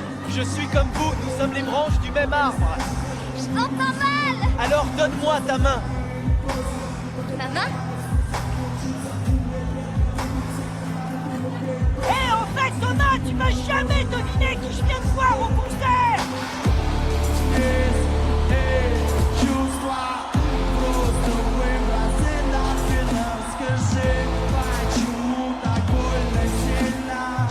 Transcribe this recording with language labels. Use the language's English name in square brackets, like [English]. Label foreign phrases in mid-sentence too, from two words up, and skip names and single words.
[French] Je suis comme vous, nous sommes les branches du même arbre. Je t'entends mal! Alors donne-moi ta main. Ma main? Hé, en fait, Thomas, tu m'as jamais deviné qui je viens de voir au concert. [Russian] Чувства просто выбросить на скажи, почему так больно сильно?